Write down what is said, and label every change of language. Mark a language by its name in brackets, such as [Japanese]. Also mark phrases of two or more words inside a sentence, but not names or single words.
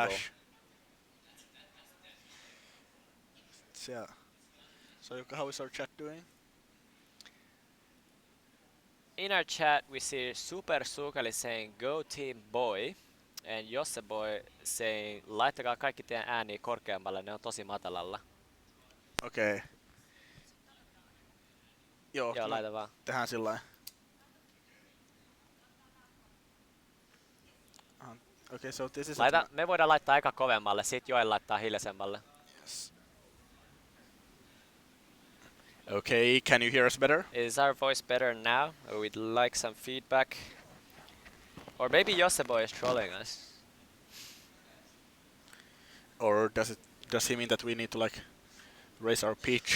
[English] Ash. Yeah. So how is our chat doing? In our chat, we see Super Sukali saying "Go Team Boy" and Josse Boy saying [Finnish] "Laittakaa kaikki teidän ääniä korkeammalle, ne on tosi matalalla." Okay. Joo, Joo, laita vaan. tehdään sillä [English] Okay, so this is [Finnish] Me voidaan laittaa eka kovemmalle, sit Joel laittaa hiljaisemmalle. [English] Yes. Okay, can you hear us better? Is our voice better now? We'd like some feedback. Or maybe Josse Boy is trolling us. Or does he mean that we need to like raise our pitch?